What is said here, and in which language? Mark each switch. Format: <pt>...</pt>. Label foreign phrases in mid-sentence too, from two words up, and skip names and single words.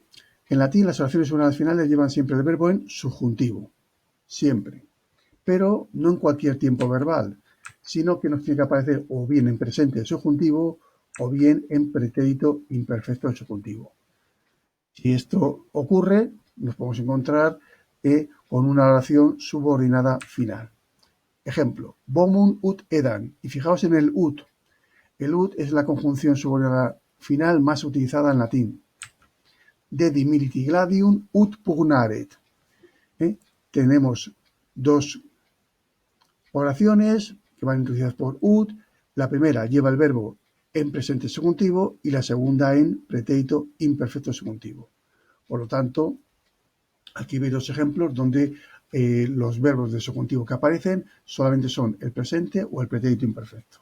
<es>En latín las oraciones subordinadas finales llevan siempre el verbo en subjuntivo, siempre, pero no en cualquier tiempo verbal, sino que nos tiene que aparecer o bien en presente subjuntivo o bien en pretérito imperfecto subjuntivo. Si esto ocurre, nos podemos encontrar con una oración subordinada final. Ejemplo,</es> <la>bonum ut edam.</la> <es>Y fijaos en el ut. El ut es la conjunción subordinada final más utilizada en latín.</es> <la>De dimiliti gladium ut pugnaret.</la> <es>Tenemos dos oraciones que van introducidas por ut. La primera lleva el verbo en presente subjuntivo y la segunda en pretérito imperfecto subjuntivo. Por lo tanto, aquí veis dos ejemplos donde los verbos de subjuntivo que aparecen solamente son el presente o el pretérito imperfecto.</es>